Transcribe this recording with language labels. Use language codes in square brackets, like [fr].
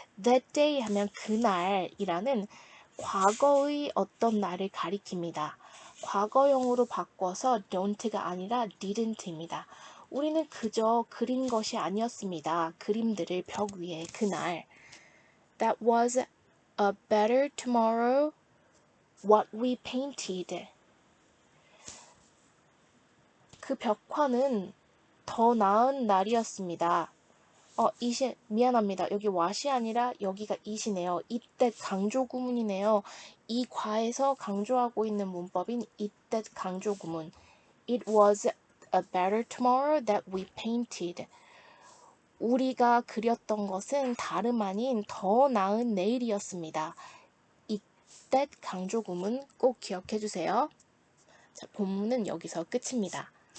[en] That day [ko] 하면 그날이라는 과거의 어떤 날을 가리킵니다. 과거형으로 바꿔서 don't가 아니라 didn't입니다. 우리는 그저 그린 것이 아니었습니다. 그림들을 벽 위에 그날. [en] That was a better tomorrow what we painted. [ko] 그 벽화는 더 나은 날이었습니다. 미안합니다. 여기 what이 아니라 여기가 it이네요. 이때 강조 구문이네요. 이 과에서 강조하고 있는 문법인 이때 강조 구문. [en] It was a better tomorrow that we painted. [ko] 우리가 그렸던 것은 다름 아닌 더 나은 내일이었습니다. 이때 강조 구문 꼭 기억해 주세요. 자, 본문은 여기서 끝입니다.